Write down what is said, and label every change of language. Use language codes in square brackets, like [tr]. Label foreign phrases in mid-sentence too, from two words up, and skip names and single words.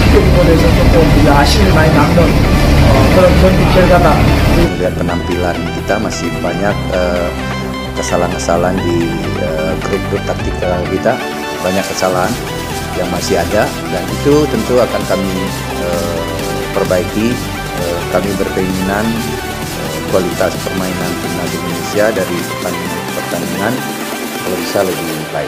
[ko] 볼에서 조금 우리가 아쉬움이 많이 남는 그런 경기 결과다. [id] Lihat penampilan kita masih banyak kesalahan-kesalahan di grup-grup taktikal kita, banyak kesalahan yang masih ada, dan itu tentu akan kami perbaiki. Kami berkeinginan kualitas permainan timnas Indonesia dari pertandingan kalau bisa lebih baik.